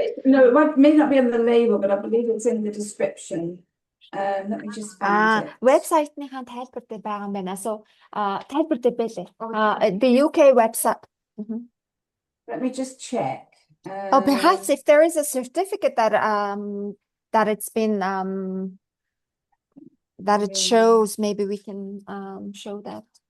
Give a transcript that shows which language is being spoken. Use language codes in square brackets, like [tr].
[en] No, it may not be on the label, but I believe it's in the description. Let me just find it. [mn] Website-ныхаа тайлбар дээр байгаа юм байна. So тайлбар дээр байлээ. [en] The UK website. Let me just check. Perhaps if there is a certificate that it's been that it shows, maybe we can show that.